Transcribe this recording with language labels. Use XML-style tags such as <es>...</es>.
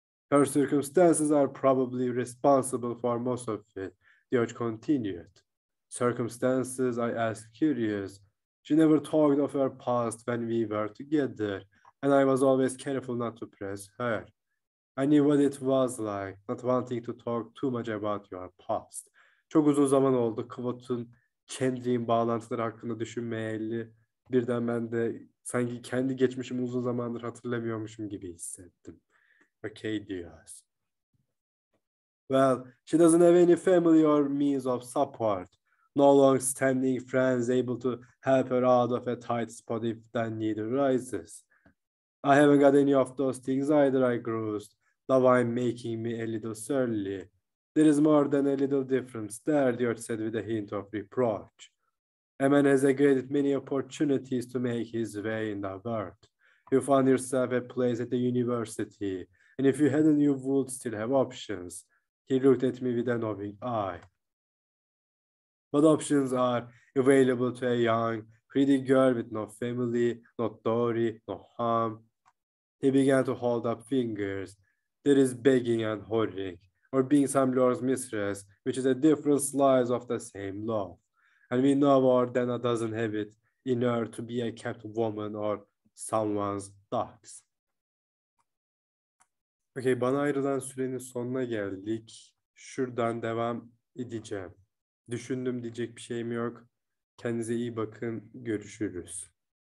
<en>Her circumstances are probably responsible for most of it, George continued. Circumstances, I asked, curious. She never talked of her past when we were together, and I was always careful not to press her. I knew what it was like, not wanting to talk too much about your past.</en> <tr>Çok uzun zaman oldu Kvot'un Kendrick'in bağlantıları hakkında düşünmeyeli. Birden ben de sanki kendi geçmişimi uzun zamandır hatırlamıyormuşum gibi hissettim. Okay diyoruz.</tr> <en>Well, she doesn't have any family or means of support. No long-standing friends able to help her out of a tight spot if the need arises. I haven't got any of those things either, I groused. The wine making me a little surly. There is more than a little difference there, George said with a hint of reproach. A man has a great many opportunities to make his way in the world. You found yourself a place at the university, and if you hadn't, you would still have options. He looked at me with a knowing eye. What options are available to a young, pretty girl with no family, no dowry, no home? He began to hold up fingers. There is begging and whoring, or being some lord's mistress, which is a different slice of the same loaf. And we know more than a dozen have it in her to be a kept woman or someone's dogs.</en> <tr>Okay, bana ayrılan sürenin sonuna geldik. Şuradan devam edeceğim. Düşündüm diyecek bir şeyim yok. Kendinize iyi bakın. Görüşürüz.</tr>